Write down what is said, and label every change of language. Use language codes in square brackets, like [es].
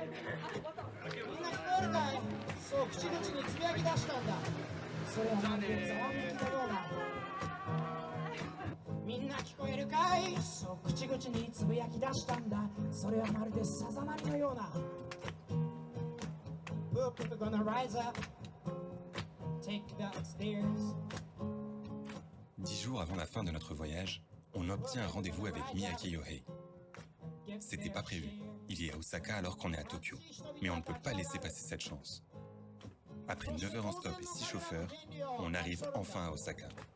[ja] そう、口々につぶやき出したんだ。それはまるでざわめきのような。みんな聞こえるかい？そう、口々につぶやき出したんだ。それはまるでさざ波のような。 [en] People gonna rise up, take the stairs. [fr] 10 jours avant la fin de notre voyage, on obtient un rendez-vous avec Miyake Yohei. C'était pas prévu. Il est à Osaka alors qu'on est à Tokyo. Mais on ne peut pas laisser passer cette chance. Après 9 heures en stop et 6 chauffeurs, on arrive enfin à Osaka.